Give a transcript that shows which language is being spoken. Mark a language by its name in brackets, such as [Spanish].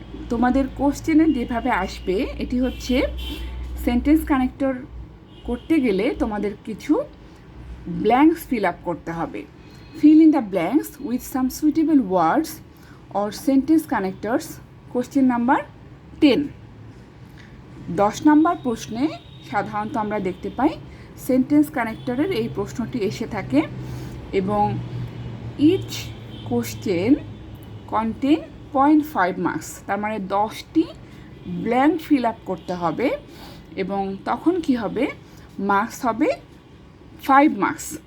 [Bangla] তোমাদের কোশ্চেনে যেভাবে আসবে এটি হচ্ছে সেন্টেন্স কানেক্টর করতে গেলে তোমাদের কিছু ব্ল্যাঙ্কস ফিল আপ করতে হবে। [English] Fill in the blanks with some suitable words or sentence connectors. Question number 10. [Bangla] 10 নম্বর প্রশ্নে সাধারণত আমরা দেখতে পাই সেন্টেন্স কানেক্টরের এই প্রশ্নটি এসে থাকে এবং [English] each question contain 0.5 marks, [Bangla] তার মানে 10টি ব্ল্যাঙ্ক ফিল আপ করতে হবে এবং তখন কি হবে, মার্কস হবে 5 মার্কস।